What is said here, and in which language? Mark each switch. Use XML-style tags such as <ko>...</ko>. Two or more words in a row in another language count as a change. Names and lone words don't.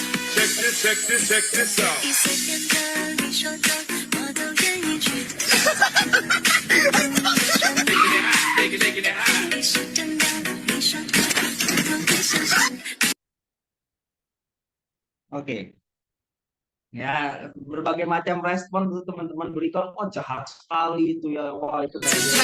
<en>check this out.</en> <zh>你随便的，你说的，我都愿意去。你是真的，你说的，我都会相信。</zh> <id>Oke. Ya, berbagai macam respon tuh teman-teman berikan, oh jahat sekali itu ya, wah itu kayak gitu.</id>